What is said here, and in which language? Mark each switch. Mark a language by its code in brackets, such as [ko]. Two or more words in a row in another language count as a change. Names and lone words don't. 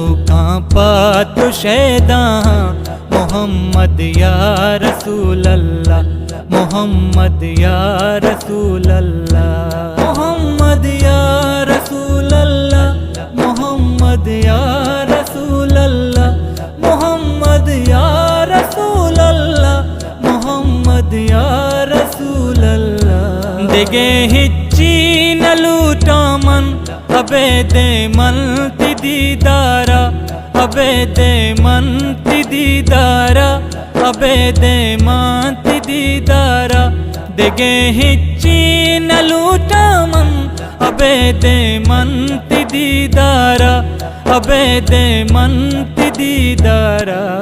[bal] کانپا تو شیدا [ar] محمد یا رسول اللہ، محمد یا رسول اللہ، محمد یا رسول اللہ، محمد یا رسول اللہ، محمد یا رسول اللہ، محمد یا رسول اللہ، [bal] دیگے ہچی نلوٹا من ابے دے من تی دیدارا، ابے دے من تی دیدارا، ابے دے من تی دیدارا، دیگے ہچی نلوٹا من ابے دے من تی دیدارا، ابے دے من تی دیدارا،